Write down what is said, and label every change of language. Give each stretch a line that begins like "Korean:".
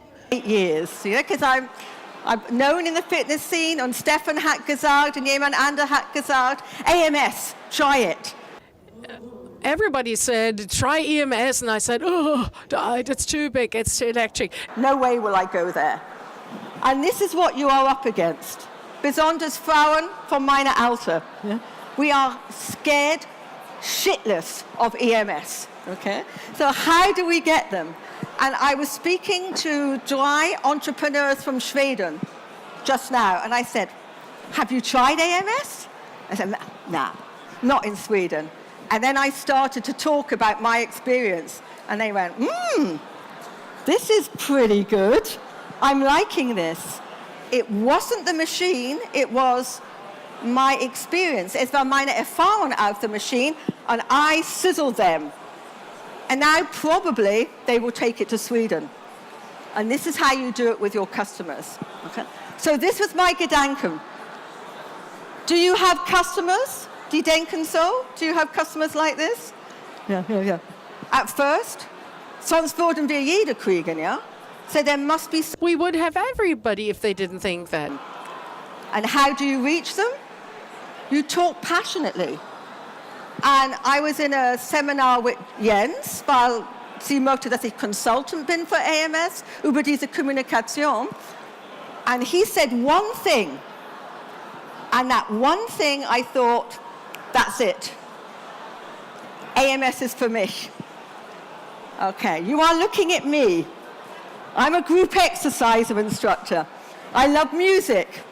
English: 8 years, because I'm known in the fitness scene
German: und Stefan hat gesagt
English: und jemand anderer hat gesagt, AMS, try it. Everybody said, try EMS, and I said, oh, it's too big, it's too electric. No way will I go there. And this is what you are up against.
German: Besonders Frauen von meiner Alter.
English: Yeah. We are scared shitless of EMS. Okay? So how do we get them? And I was speaking to 3 entrepreneurs from Sweden just now, and I said, have you tried AMS? I said, nah, not in Sweden. And then I started to talk about my experience, and they went, this is pretty good. I'm liking this. It wasn't the machine, it was my experience.
German: Es war meine Erfahrung auf der Machine,
English: and I sizzled them. And now probably they will take it to Sweden. And this is how you do it with your customers. Okay? So this was my Gedanken. Do you have customers?
German: Die denken so?
English: Do you have customers like this? Yeah. At first,
German: sonst würden wir jeder kriegen, yeah?
English: So there must be... We would have everybody if they didn't think that. And how do you reach them? You talk passionately. And I was in a seminar with Jens,
German: weil sie möchte, dass ich Consultant bin für AMS, über diese Kommunikation.
English: And he said one thing. And that one thing I thought, that's it. AMS is for mich. Okay, you are looking at me. I'm a group exerciser instructor. I love music.